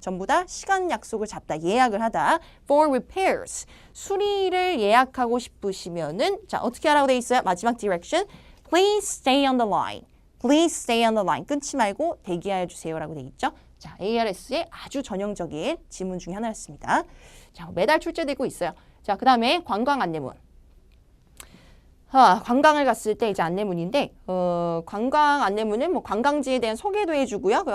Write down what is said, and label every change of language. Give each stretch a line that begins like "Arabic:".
Korean: 전부 다 시간 약속을 잡다, 예약을 하다.
English: For repairs,
Korean: 수리를 예약하고 싶으시면은 자, 어떻게 하라고 돼 있어요? 마지막
English: direction, please stay on the line. Please stay on the line.
Korean: 끊지 말고 대기하여 주세요라고 돼 있죠. 자, ARS의 아주 전형적인 지문 중에 하나였습니다. 자, 매달 출제되고 있어요. 자, 그 다음에 관광 안내문. 관광을 갔을 때 이제 안내문인데 관광 안내문은 뭐 관광지에 대한 소개도 해주고요.